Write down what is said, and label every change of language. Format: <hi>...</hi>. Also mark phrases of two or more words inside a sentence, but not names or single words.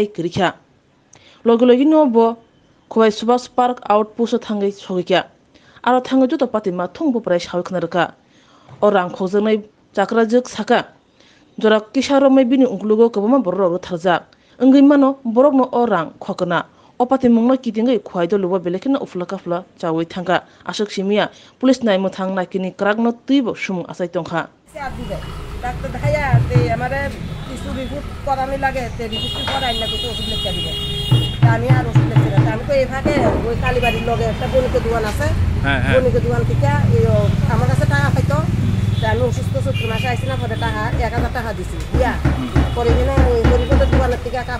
<trp>krikha logologi no bo khoi subas park outpost thangai sogikya aro thangai juto patima thungbo prai sawi khnarka orang khokjanai chakrajuk saka jorak kisaromai bini unglugo kobama borok tharjak ongui mano borok no orang khokna opati mungno kitingai khwaido luba belekina uflakafla chawi thangka asuk simia police nai muthang nakini krakno tuibo sumung asai tongkha</trp> <bn>ডাক্তার দেখাইয়া আমার কিছু রিপোর্ট করানো লাগে রিপোর্ট করাই না কিছু ওষুধ লিখে দিবে আমি আর ওষুধ লিখছি না আমি তো এই ফাঁকে ওই কালীবাড়ির লগে একটা বণিকের দোকান আছে বণিকের দোকান থেকে আমার কাছে টাকা পাইতো আমি অসুস্থ 70 মাসে আইসি না পরে টাকা 1000 টাকা দিছি দিয়া পরে কিনা ওই হরিপদের দোকানের থেকে</bn>